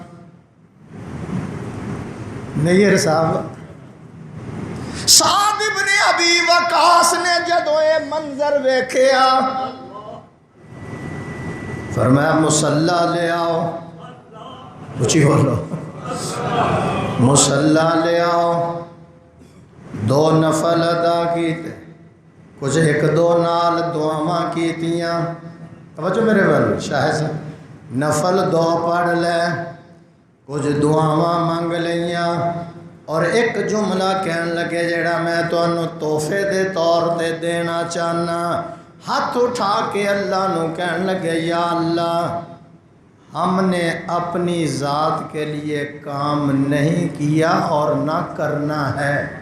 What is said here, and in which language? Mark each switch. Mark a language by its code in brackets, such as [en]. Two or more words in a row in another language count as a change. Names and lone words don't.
[pa] نیر صاحب، سعد ابن ابی وقاص نے جدو یہ منظر ویکھیا فرمایا مصلی لے آؤ، اچھی بولو، مصلی لے آؤ۔ 2 نفل ادا کیتے، کچھ 1-2 نال دعاواں کیتیاں، توجہ میرے وال شاہ صاحب، نفل 2 پڑھ لے، کچھ دعاواں منگ لیاں، اور ایک جملہ کہن لگے جڑا میں تانوں تحفے دے طور تے دینا چاہنا، ہاتھ اٹھا کے اللہ نو کہن لگے یا اللہ، [ur] ہم نے اپنی ذات کے لیے کام نہیں کیا اور نہ کرنا ہے۔